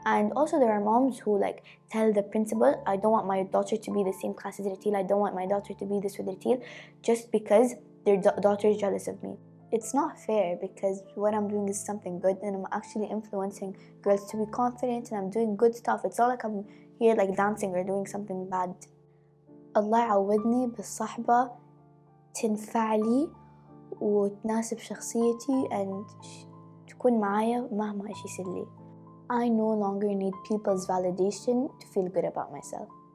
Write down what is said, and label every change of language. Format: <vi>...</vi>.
<en>And also there are moms who tell the principal, I don't want my daughter to be the same class as Rateel. I don't want my daughter to be this with Rateel, just because their daughter is jealous of me. It's not fair because what I'm doing is something good and I'm actually influencing girls to be confident and I'm doing good stuff. It's not like I'm here dancing or doing something bad.</en> <ar>Allah يعوضني بالصحبة تنفع لي وتناسب شخصيتي and تكون معايا مهما إيش يصير لي.</ar> <en>I no longer need people's validation to feel good about myself.</en>